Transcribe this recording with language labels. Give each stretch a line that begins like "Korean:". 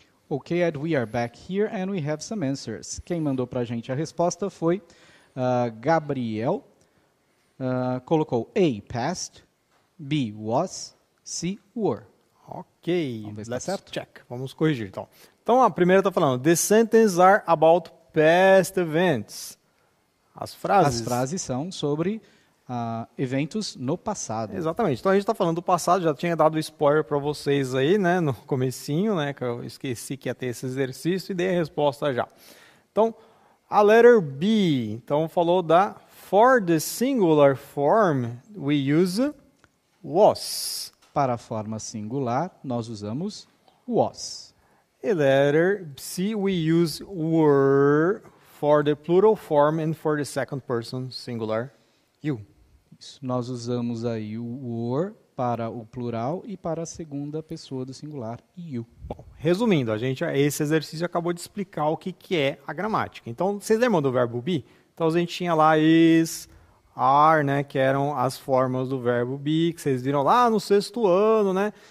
English: Okay, Ed, we are back here and we have some answers.
Portuguese: Quem mandou para a gente a resposta foi Gabriel. Colocou A, past, B, was, C, were. Ok, Vamos ver se
English: let's
Portuguese: tá certo? check. Vamos corrigir, então. Então, a primeira está falando,
English: the sentences are about past events.
Portuguese: As frases são sobre eventos no passado. Exatamente. Então a gente está falando do passado, já tinha dado spoiler para vocês aí, né, no comecinho, né, que eu esqueci que ia ter esse exercício e dei a resposta já.
English: Então, a letter B,
Portuguese: então falou da
English: for the singular form we use was.
Portuguese: Para a forma singular, nós usamos was.
English: E letter C, we use were for the plural form and for the second person singular you.
Portuguese: Isso. Nós usamos aí o were para o plural e para a segunda pessoa do singular, you. Bom, resumindo, esse exercício acabou de explicar o que é a gramática. Então, vocês lembram do verbo be? Então, a gente tinha lá is, are, né, que eram as formas do verbo be, que vocês viram lá no 6º ano, né?